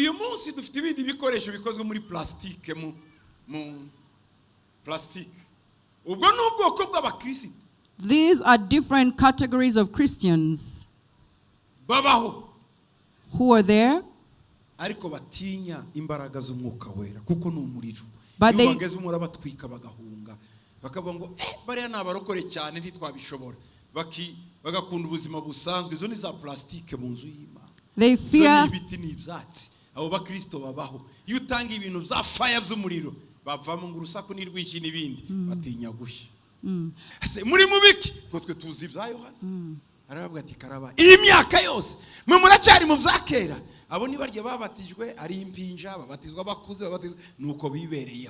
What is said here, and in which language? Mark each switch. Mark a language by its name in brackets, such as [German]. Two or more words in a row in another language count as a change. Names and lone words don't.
[Kinyarwanda] munsi dufite ibindi bikoresho bikozwe muri plastike mu plastike. Ubwo n'ubwoko bw'abakristo. [English] These are different categories of Christians [Kinyarwanda] Babaho. [English] who are there, [Kinyarwanda] Ariko batinya imbaraga z'umwuka wera kuko n'umuriro. [English] But they- [Kinyarwanda] bageze umurabatwika bagahunga. Bakavuga ngo bariya nabarokore cyane ntitwabishobora. Bagakunda ubuzima busanzwe. Izo ni za plastike mu nzu y'Imana. [English] they fear. [Kinyarwanda] Ibiti n'ibyatsi. Abo bakristo babaho. Iyo utanga ibintu bya fire by'umuriro bavamo ngo urusaku n'irwinshi n'ibindi batinya gushya. Muri mubiki ngo twe tuzi ibya Yohana. Aravuga ati karaba iyi myaka yose mwe muracyari mu byakera. Abo ni barya babatijwe ari impinja babatizwa bakuze babatizwa nuko bibereyeho.